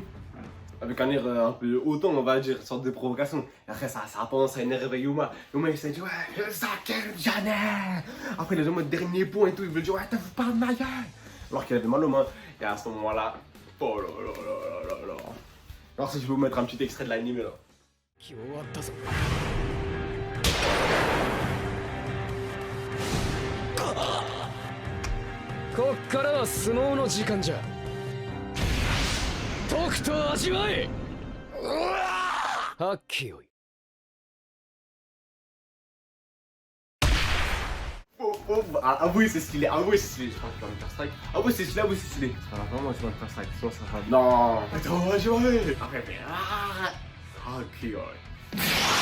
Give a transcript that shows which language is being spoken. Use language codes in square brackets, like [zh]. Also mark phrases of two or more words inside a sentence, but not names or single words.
[fr] Avec un air un peu hautain, on va dire, une sorte de provocation. Et après, ça a tendance à énerver Yuma. Yuma, il s'est dit, ouais, ça jamais. Après, il a jamais le dernier point et tout, il veut dire, ouais, t'as vu pas de ma gueule. Alors qu'il avait mal aux mains. Et à ce moment-là, oh là. Alors, si je vais vous mettre un petit extrait de l'anime là. [ja] こっからは相撲の時間じゃ。とくと味わえ。はっきよい。 [fr] Avouez, c'est stylé, je crois que tu vas me faire strike. Avouez, c'est stylé. Ah, vraiment, tu vas me faire strike, sinon ça sera. Non. Attends, je vais. Après, ok, ouais.